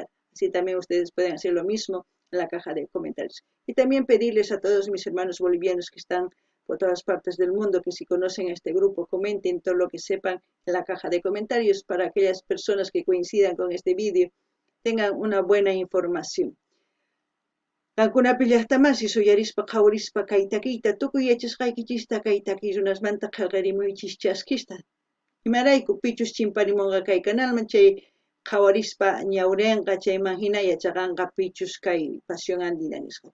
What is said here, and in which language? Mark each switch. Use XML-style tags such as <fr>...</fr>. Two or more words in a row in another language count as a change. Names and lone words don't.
<es>Así también ustedes pueden hacer lo mismo en la caja de comentarios. Y también pedirles a todos mis hermanos bolivianos que están por todas partes del mundo que si conocen este grupo comenten todo lo que sepan en la caja de comentarios para aquellas personas que coincidan con este vídeo tengan una buena información.</es> <qu>Qankuna pillaqtamasi suyarispa qhawrispa kay takiyta tukuy yachasqaykichista kay takiy runasmanta qillqarimuychis chaskista. Imarayku pichus chimparimunqa kay canalman chay qhawarispa ñawrinqa chayman hina yachaqanqa pichus kay Pasión Andina nisqa.</qu>